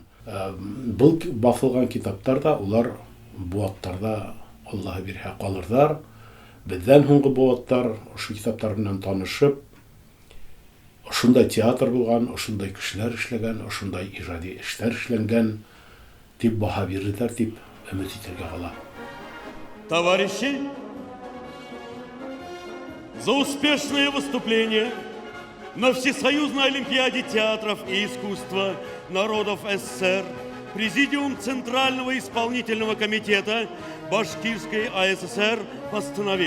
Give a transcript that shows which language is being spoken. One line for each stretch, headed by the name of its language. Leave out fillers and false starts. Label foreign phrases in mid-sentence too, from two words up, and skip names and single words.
Bashkir: Был басылган китаптарда улар буаттарда Аллаһы бирһә калырдар. Бездән һуңгы буаттар ошо китаптар белән танышып, ошондай театр булган, ошондай кешеләр эшләгән, ошондай иҗади эшләр эшләнгән дип баһа бирерләр дип өмет итәргә кала.
Russian: Товарищи, за успешное выступление на Всесоюзной Олимпиаде театров и искусства народов СССР Президиум Центрального исполнительного комитета Башкирской АССР постановил.